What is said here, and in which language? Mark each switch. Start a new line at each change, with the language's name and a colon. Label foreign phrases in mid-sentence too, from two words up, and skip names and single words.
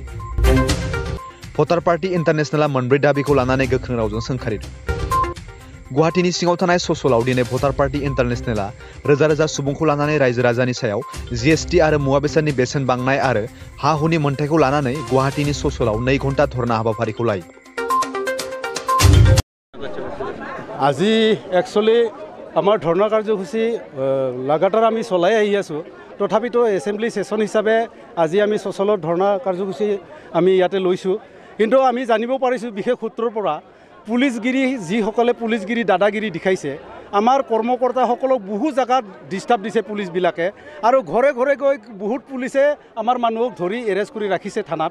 Bodo: भटार पार्टी इन्टारनेशनेला मोनब्रै दाबिखौ लानानै गोख्रों रावजों सोंखारिदों। गुवाहाटीनि सिङाव थानाय ससलाव दिनै भटार पार्टी इन्टारनेशनेला रोजा रोजा सुबुंखौ लानानै रायजो राजानि सायाव GST आरो मुवा बेसादनि बेसेन बांनाय आरो हा हुनि मोनथायखौ लानानै गुवाहाटीनि ससलाव 2 घन्टा धरना हाबाफारिखौ लायो।
Assamese: আজি একচুৱেলি আমাৰ ধৰ্ণা কাৰ্যসূচী লাগাতাৰ আমি চলাই আহি আছোঁ। তথাপিতো এছেম্বলি সেশন হিচাপে আজি আমি সচলত ধৰ্ণা কাৰ্যসূচী আমি ইয়াতে লৈছোঁ। কিন্তু আমি জানিব পাৰিছোঁ বিশেষ সূত্ৰৰ পৰা পুলিচগিৰি যিসকলে পুলিচগিৰি দাদাগিৰি দেখাইছে আমাৰ কৰ্মকৰ্তাসকলক বহু জাগাত ডিষ্টাৰ্ব দিছে পুলিচবিলাকে আৰু ঘৰে ঘৰে গৈ বহুত পুলিচে আমাৰ মানুহক ধৰি এৰেষ্ট কৰি ৰাখিছে থানাত।